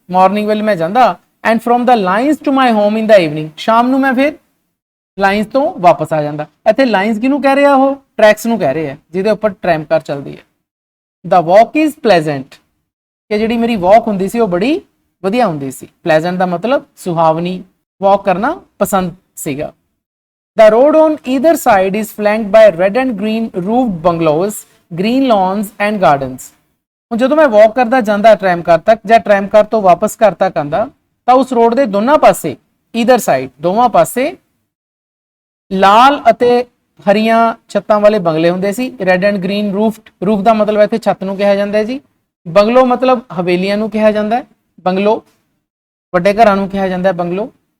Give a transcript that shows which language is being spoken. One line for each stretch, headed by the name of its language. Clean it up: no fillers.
Punjabi: Morning ਵੇਲੇ ਮੈਂ ਜਾਂਦਾ,
English: and from the lines to my home in the evening,
Punjabi: ਸ਼ਾਮ ਨੂੰ ਮੈਂ ਫਿਰ ਲਾਈਨਸ ਤੋਂ ਵਾਪਸ ਆ ਜਾਂਦਾ। ਇੱਥੇ ਲਾਈਨਸ ਕਿਹਨੂੰ ਕਹਿ ਰਿਹਾ? ਉਹ ਟਰੈਕਸ ਨੂੰ ਕਹਿ ਰਹੇ ਆ ਜਿਹਦੇ ਉੱਪਰ ਟ੍ਰੈਮ ਕਾਰ ਚੱਲਦੀ ਹੈ।
English: the walk is pleasant,
Punjabi: ਕਿ ਜਿਹੜੀ ਮੇਰੀ ਵਾਕ ਹੁੰਦੀ ਸੀ ਉਹ ਬੜੀ ਵਧੀਆ ਹੁੰਦੀ ਸੀ। ਪਲੇਜ਼ੈਂਟ ਦਾ ਮਤਲਬ ਸੁਹਾਵਣੀ, ਵਾਕ ਕਰਨਾ ਪਸੰਦ ਸੀਗਾ।
English: The road on either side is flanked by red and green roofed bungalows, green lawns and gardens.
Punjabi: ਹੁਣ ਜਦੋਂ ਮੈਂ ਵਾਕ ਕਰਦਾ ਜਾਂਦਾ ਟ੍ਰੈਮ ਕਾਰ ਤੱਕ ਜਾਂ ਟ੍ਰੈਮ ਕਾਰ ਤੋਂ ਵਾਪਸ ਘਰ ਤੱਕ ਆਂਦਾ, ਤਾਂ ਉਸ ਰੋਡ ਦੇ ਦੋਨਾਂ ਪਾਸੇ,
English: either side,
Punjabi: ਦੋਵਾਂ ਪਾਸੇ ਲਾਲ ਅਤੇ ਹਰੀਆਂ ਛੱਤਾਂ ਵਾਲੇ ਬੰਗਲੇ ਹੁੰਦੇ ਸੀ।
English: red and green roofed,
Punjabi: ਰੂਫ ਦਾ ਮਤਲਬ ਇੱਥੇ ਛੱਤ ਨੂੰ ਕਿਹਾ ਜਾਂਦਾ ਹੈ ਜੀ। ਬੰਗਲੋ ਮਤਲਬ ਹਵੇਲੀਆਂ ਨੂੰ ਕਿਹਾ ਜਾਂਦਾ ਹੈ, ਬੰਗਲੋ ਵੱਡੇ ਘਰਾਂ ਨੂੰ ਕਿਹਾ ਜਾਂਦਾ ਹੈ ਬੰਗਲੋ।